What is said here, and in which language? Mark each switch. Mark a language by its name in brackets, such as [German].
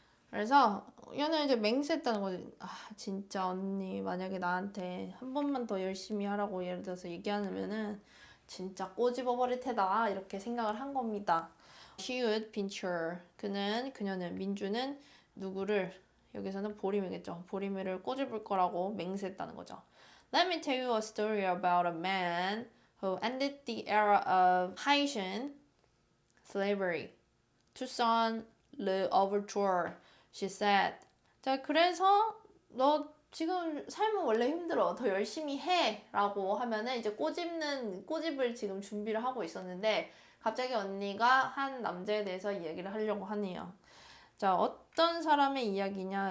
[Korean] 그래서 얘는 이제 맹세했다는 거지. 진짜 언니 만약에 나한테 한 번만 더 열심히 하라고 예를 들어서 얘기하면은 진짜 꼬집어 버릴 테다 이렇게 생각을 한 겁니다. [English] She would pinch her. [Korean] 그녀는 민주는 누구를 여기서는 보림이겠죠. 보림이를 꼬집을 거라고 맹세했다는 거죠. [English] Let me tell you a story about a man who ended the era of Haitian slavery. Toussaint Louverture. She said. [Korean] 자, 그래서 너 지금 삶은 원래 힘들어. 더 열심히 해. 라고 하면은 이제 꼬집을 지금 준비를 하고 있었는데 갑자기 언니가 한 남자에 대해서 이야기를 하려고 하네요. 자, 어떤 사람의 이야기냐?